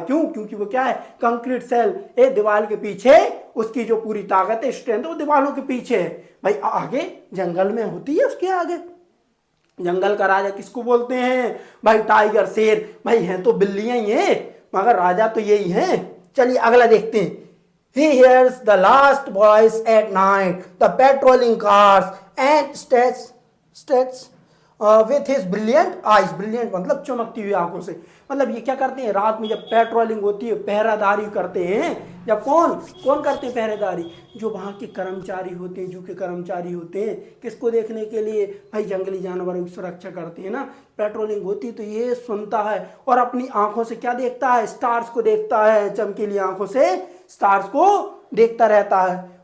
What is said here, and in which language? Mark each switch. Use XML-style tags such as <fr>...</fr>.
<hi>क्यों, क्योंकि वो क्या है, कंक्रीट सेल, एक दीवार के पीछे उसकी जो पूरी ताकत है, स्ट्रेंथ है, वो दीवारों के पीछे है भाई। आगे जंगल में होती है उसके आगे। जंगल का राजा किसको बोलते हैं भाई, टाइगर, शेर। भाई हैं तो बिल्लियां ही हैं, मगर राजा तो यही हैं। चलिए अगला देखते हैं।</hi> <en>He hears the last voice at night, the patrolling cars and states with his brilliant eyes।</en> <hi>brilliant मतलब चमकती हुई आंखों से। मतलब ये क्या करते हैं, रात में जब पेट्रोलिंग होती है, पहरादारी करते हैं। जब कौन करते हैं पहरेदारी, जो वहाँ के कर्मचारी होते हैं, जू के कर्मचारी होते हैं। किसको देखने के लिए भाई, जंगली जानवरों की सुरक्षा करते हैं ना। पेट्रोलिंग होती है तो ये सुनता है और अपनी आंखों से क्या देखता है, स्टार्स को देखता है, चमकीली आंखों से स्टार्स को देखता रहता है।</hi>